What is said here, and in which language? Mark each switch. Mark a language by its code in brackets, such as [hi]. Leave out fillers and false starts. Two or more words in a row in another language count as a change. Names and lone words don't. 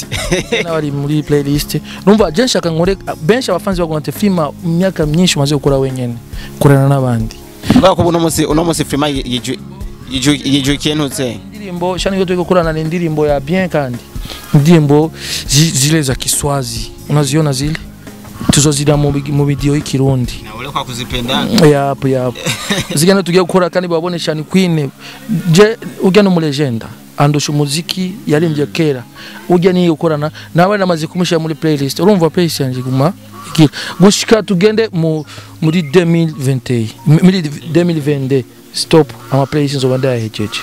[rn] n'abari muri playlist numva je nshaka nkore benshi abafanzi bagonte Freema myaka myinshi maze gukora wenyene kurana nabandi bako uno musi Freema yijukiye ntutse indirimbo shani yo tugikorana n'indirimbo ya bien kandi indirimbo [sw] zile za Kiswazi unaziona zile [rn] tuzozira mu video y'ikirundi [sw] na ule kwa kuzipenda [rn] yapo zigana tugiye gukora kandi babone Sean Queen je ugana mu legenda andusha umuziki yaririmbye kera ujya ni ukorana nawe namaze kumushyira muri playlist urumva playlist yanjye guma gushika tugende muri 2022 stop ama playlist nzobanda yahejeje